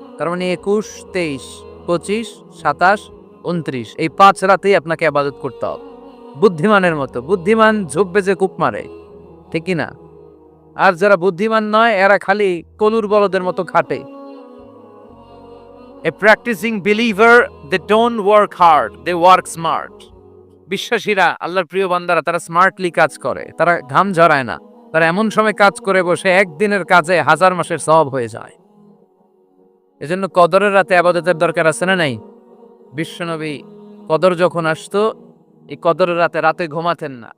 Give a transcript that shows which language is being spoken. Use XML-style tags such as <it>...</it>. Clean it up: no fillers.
<bn>তার মানে 21, 23, 25, 27, 29 এই 5 রাতেই আপনাকে ইবাদত করতে হবে বুদ্ধিমানের মতো। বুদ্ধিমান ঝোপ বেজে কূপ মারে, ঠিক কিনা? আর যারা বুদ্ধিমান নয় এরা খালি কলুর বলদের মতো খাটে।</bn> <en>A practicing believer, they don't work hard, they work smart.</en> <bn>বিশ্বাসীরা, আল্লাহর প্রিয় বান্দারা, তারা স্মার্টলি কাজ করে, তারা ঘাম ঝরায় না। তারা এমন সময় কাজ করে বসে একদিনের কাজে 1000 মাসের সওয়াব হয়ে যায়। এজন্য কদরের রাতে ইবাদতের দরকার আছে না নাই? বিশ্বনবী কদর যখন আসতো, এই কদরের রাতে ঘুমাতেন না।</bn>